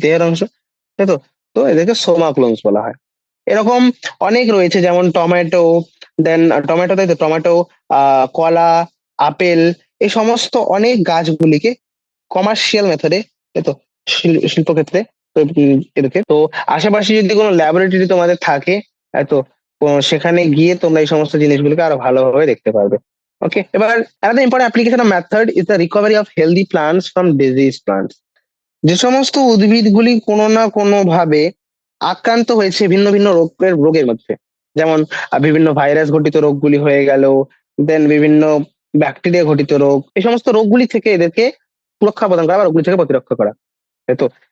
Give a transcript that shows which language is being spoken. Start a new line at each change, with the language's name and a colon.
Bangla: দেহের অংশ, তাই তো? তো এদেরকে সোমা ক্লোনস বলা হয়। এরকম অনেক রয়েছে, যেমন টমেটো, টমেটো, তাই তো, টমেটো, কলা, আপেল, এই সমস্ত অনেক গাছগুলিকে কমার্শিয়াল মেথডে, তাই তো, শিল্পক্ষেত্রে এদেরকে তো আশেপাশে যদি কোনো ল্যাবরেটরি তোমাদের থাকে, তো সেখানে গিয়ে তোমরা এই সমস্ত জিনিসগুলোকে আরো ভালোভাবে দেখতে পারবে। ওকে, এবার
English: another important application of method is the recovery of healthy plants from diseased plants.
Bangla: যে সমস্ত উদ্ভিদগুলি কোনো না কোনো ভাবে আক্রান্ত হয়েছে ভিন্ন ভিন্ন রোগের মধ্যে, যেমন বিভিন্ন ভাইরাস ঘটিত রোগগুলি হয়ে গেল, দেন বিভিন্ন ব্যাকটেরিয়া ঘটিত রোগ, এই সমস্ত রোগগুলি থেকে এদেরকে সুরক্ষা প্রদান করা বা রোগগুলি থেকে প্রতিরক্ষা করা, তাই তো?